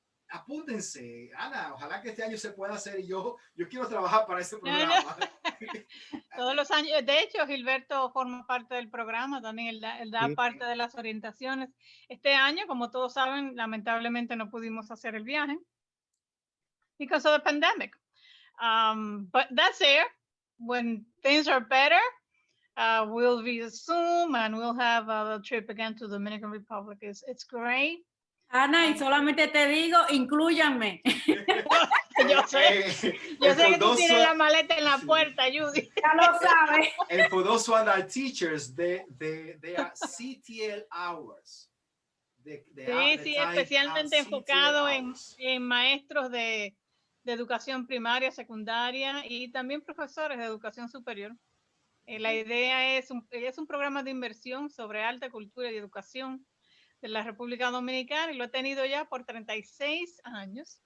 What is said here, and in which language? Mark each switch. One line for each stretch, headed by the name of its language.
Spanish: Apúntense, Ana, ojalá que este año se pueda hacer, y yo quiero trabajar para ese programa. Todos los años, de hecho, Gilberto forma parte del programa, también él da Sí. parte de las orientaciones. Este año, como todos saben, lamentablemente no pudimos hacer el viaje
English: because of the pandemic. But that's it. When things are better, we'll be Zoom and we'll have a trip again to the Dominican Republic. It's great.
Spanish: Ana, y solamente te digo, inclúyanme. Yo sé que tú tienes la maleta en la puerta, Judy. Ya lo sabes.
English: And for those who are our teachers, they are CTL hours.
Spanish: Sí, especialmente enfocado en maestros de educación primaria, secundaria y también profesores de educación superior. La idea es un programa de inversión sobre alta cultura y educación de la República Dominicana, y lo he tenido ya por 36 años.